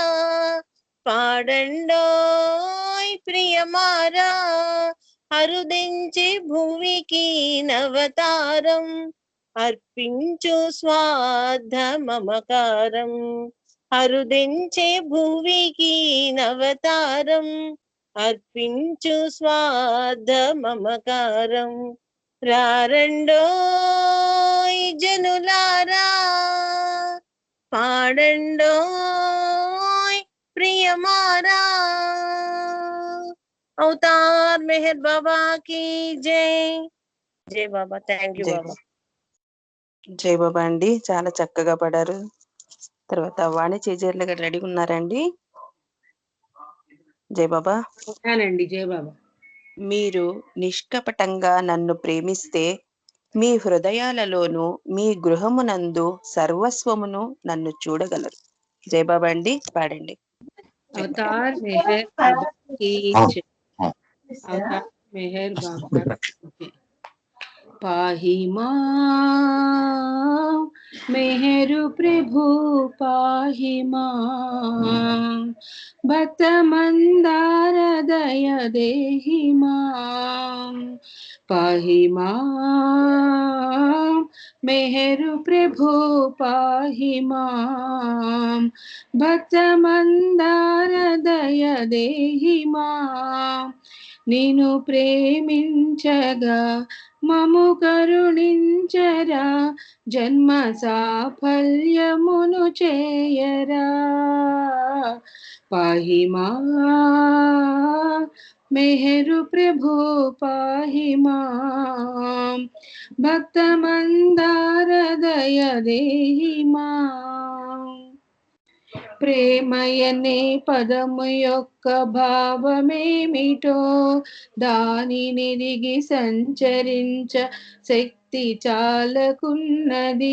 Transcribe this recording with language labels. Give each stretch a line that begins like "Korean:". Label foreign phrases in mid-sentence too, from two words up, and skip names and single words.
Telugu: పాడండోయ్ ప్రియమారా అరుదించి భూమికి నవతారం అర్పించు స్వార్థ మమకారం అరుదించే భూమికి నవతారం అర్పించు స్వార్థ మమకారం రారండోయ్ జనులారా పాడండోయ్ ప్రియమారా అవతార్ మెహర్ బాబా की జై జై బాబా
English: thank you
Telugu: జై బాబా బాబా. జై బాబా అండి, చాలా చక్కగా పడారు. తర్వాత వాణి చేజర్లు గారు రెడీగా ఉన్నారండి. జై బాబా. అవునండి. జై బాబా. మీరు నిష్కపటంగా నన్ను ప్రేమిస్తే మీ హృదయాలలోను మీ గృహమునందు సర్వస్వమును నన్ను చూడగలరు. జై బాబా అండి, పాడండి.
Hindi: అవతార్ మెహర్ బాబా की जय. అవతార్ మెహర్ బాబా की जय.
Sanskrit: पाहि मां मेहरु प्रभु पाहि मां भक्त मंदार दय देहि मां पाहि मां मेहरु प्रभु पाहि मां भक्त मंदार दय देहि मां
Telugu: నిన్ను ప్రేమించగా మము కరుణించరా జన్మ సాఫల్యమును చేయరా
Sanskrit: पाहि मां मेहरु प्रभु पाहि मां भक्त मंदार दय देहि मां
Telugu: ప్రేమయనే పదము యొక్క భావమేమిటో దానినిరిగి సంచరించ శక్తి చాలకున్నది.